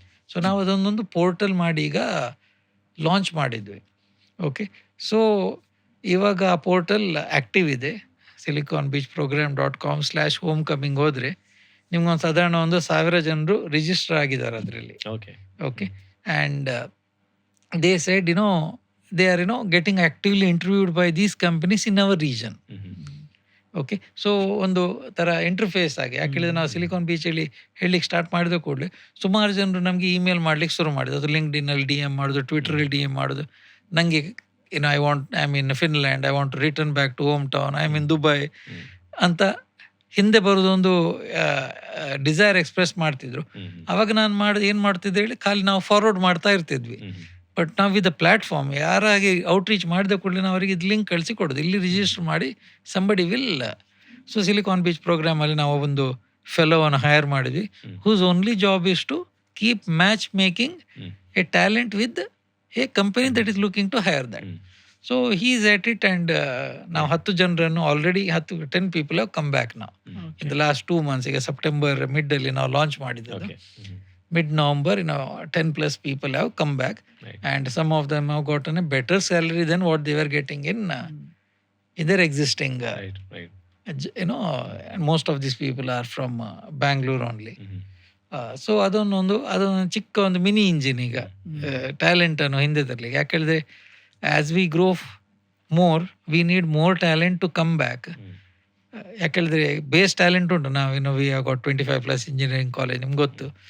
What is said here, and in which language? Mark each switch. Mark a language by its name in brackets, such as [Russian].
[Kannada] So ನಾವು ಅದೊಂದೊಂದು portal ಮಾಡಿ ಈಗ ಲಾಂಚ್ ಮಾಡಿದ್ವಿ. ಓಕೆ, ಸೊ ಇವಾಗ ಆ ಪೋರ್ಟಲ್ ಆ್ಯಕ್ಟಿವ್ ಇದೆ. siliconbeachprogram.com/homecoming ಹೋದರೆ ನಿಮ್ಗೊಂದು ಸಾಧಾರಣ 1,000 ಜನರು ರಿಜಿಸ್ಟರ್ ಆಗಿದ್ದಾರೆ ಅದರಲ್ಲಿ. [English] Okay, and they said they are getting actively interviewed by these companies in our region. [Kannada] Okay, so ಒಂದು ಥರ ಇಂಟರ್ಫೇಸ್ ಆಗಿ, ಯಾಕೇಳಿದ್ರೆ ನಾವು ಸಿಲಿಕಾನ್ ಬೀಚಲ್ಲಿ ಹೇಳಲಿಕ್ಕೆ ಸ್ಟಾರ್ಟ್ ಮಾಡಿದ ಕೂಡಲೇ ಸುಮಾರು ಜನರು ನಮಗೆ ಇಮೇಲ್ ಮಾಡ್ಲಿಕ್ಕೆ ಶುರು ಮಾಡಿದ್ರು. ಅದು ಲಿಂಕ್ಡ್ಇನ್ನಲ್ಲಿ DM ಮಾಡೋದು, ಟ್ವಿಟರಲ್ಲಿ DM ಮಾಡೋದು, ನನಗೆ [English] I am in Finland, I want to return back to home town, I am in Dubai [Kannada] ಅಂತ ಹಿಂದೆ ಬರೋದೊಂದು ಡಿಸೈರ್ ಎಕ್ಸ್ಪ್ರೆಸ್ ಮಾಡ್ತಿದ್ರು. ಅವಾಗ ನಾನು ಏನು ಮಾಡ್ತಿದ್ದೆ ಹೇಳಿ, ಖಾಲಿ ನಾವು ಫಾರ್ವರ್ಡ್ ಮಾಡ್ತಾ ಇರ್ತಿದ್ವಿ. ಬಟ್ ನಾವು ವಿತ್ ದ ಪ್ಲ್ಯಾಟ್ಫಾರ್ಮ್ ಯಾರಾಗಿ ಔಟ್ರೀಚ್ ಮಾಡಿದ ಕೂಡಲೇ ನಾವು ಅವರಿಗೆ ಇದು ಲಿಂಕ್ ಕಳಿಸಿ ಕೊಡೋದು, ಇಲ್ಲಿ ರಿಜಿಸ್ಟರ್ ಮಾಡಿ [English] Somebody will. [Kannada] So silicon beach ಪ್ರೋಗ್ರಾಮಲ್ಲಿ ನಾವು ಒಂದು ಫೆಲೋವನ್ನು ಹೈರ್ ಮಾಡಿದ್ವಿ, [English] Whose only job is to keep match making a talent with a company that is looking to hire that. So he is at it, and [Kannada] ನಾವು 10 ಜನರನ್ನು [English] Already 10 people have come back ನಾವು in the last 2 months. [Kannada] ಈಗ September ಮಿಡ್ಡಲ್ಲಿ ನಾವು launch ಮಾಡಿದ್ದು. [English] Mid-November, 10+ people have come back, and some of them have gotten a better salary than what they were getting in their existing. And most of these people are from Bangalore only. [Kannada] So ಅದೊಂದು ಚಿಕ್ಕ ಒಂದು mini engine ಈಗ ಟ್ಯಾಲೆಂಟನ್ನು ಹಿಂದೆ ತರಲಿಕ್ಕೆ. ಯಾಕೆಳಿದ್ರೆ [English] As we grow more, we need more talent to come back. [Kannada] ಯಾಕೆಳಿದ್ರೆ base talent ಉಂಟು. ನಾವೇನು [English] we have got 25+ engineering college, [Kannada] ನಿಮ್ಗೆ ಗೊತ್ತು.